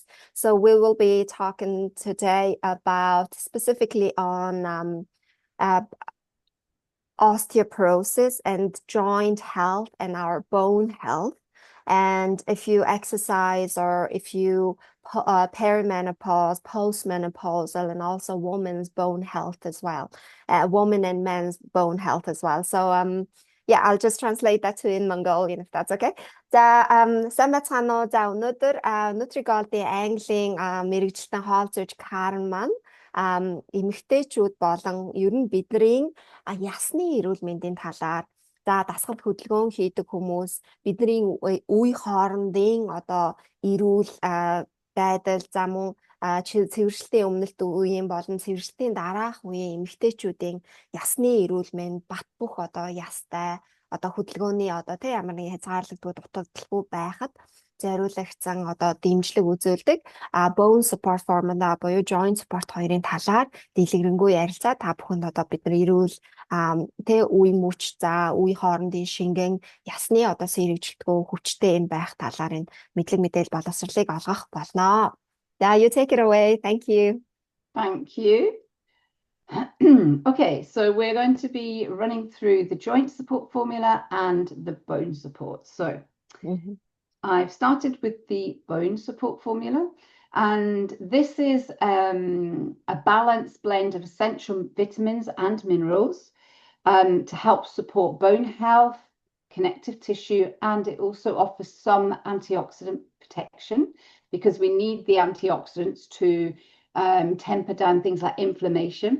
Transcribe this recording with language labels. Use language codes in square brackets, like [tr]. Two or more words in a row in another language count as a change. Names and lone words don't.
[en] So we will be talking today about specifically on osteoporosis and joint health and our bone health. And if you exercise or if you perimenopause, postmenopausal, and also women's bone health as well, women and men's bone health as well. So yeah, I'll just translate that to in Mongolian if that's okay. [mn] За сайн байцгаана уу. За өнөөдөр NutriGold-ийн Английн мэрэгчлэн хоол зүйч Karen маань эмэгтэйчүүд болон ер нь бидний ясны эрүүл мэндийн талаар за дасгал хөдөлгөөн хийдэг хүмүүс бидний үе хоорондын одоо эрүүл байдал за мөн цэвэршилтийн өмнөлт үеийн болон цэвэршилтийн дараах үеийн эмэгтэйчүүдийн ясны эрүүл мэнд бат бөх одоо ястай одоо хөдөлгөөний одоо тэ ямар нэгэн хязгаарлагдгүй дутагдaltaгүй байхад зориулагдсан одоо дэмжлэг үзүүлдэг [en] bone support formula [mn] буюу [en] joint support [mn] хоёрын талаар дэлгэрэнгүй ярилцаа та бүхэнд одоо бидний эрүүл тэ үе мөч за үе хоорондын шингэн ясны одоо сэргийлэлтгүй хүчтэй юм байх талаар энэ мэдлэг мэдээлэл боловсролыг олгох болно. [en] Yeah, you take it away. Thank you. Thank you. Okay, so we're going to be running through the joint support formula and the bone support. So I've started with the bone support formula, and this is a balanced blend of essential vitamins and minerals to help support bone health, connective tissue, and it also offers some antioxidant protection because we need the antioxidants to temper down things like inflammation.